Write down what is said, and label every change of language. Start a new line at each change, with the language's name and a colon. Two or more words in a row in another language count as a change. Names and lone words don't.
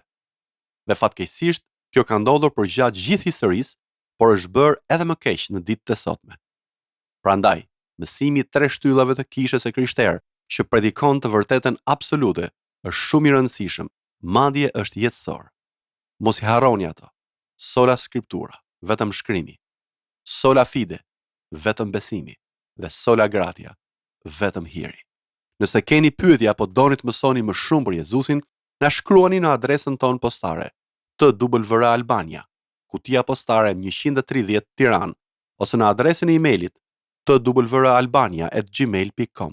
Albanian: Dhe fatkeqësisht, kjo ka ndodhur për gjatë gjithë historisë, por është bërë edhe më keq në ditët e sotme. Prandaj, mësimi i 3 shtyllave të kishës së krishterë që predikon të vërtetën absolute është shumë i rëndësishëm, madje është jetësor. Mos i harroni ato.
Latin: Sola Scriptura,
Albanian: vetëm shkrimi.
Latin: Sola fide,
Albanian: vetëm besimi, dhe
Latin: sola gratia,
Albanian: vetëm hiri. Nëse keni pyetje apo doni të mësoni më shumë për Jezusin, na shkruani në adresën tonë postare TWR Albania, kutia postare 130 Tiranë, ose në adresën e emailit twralbania@gmail.com.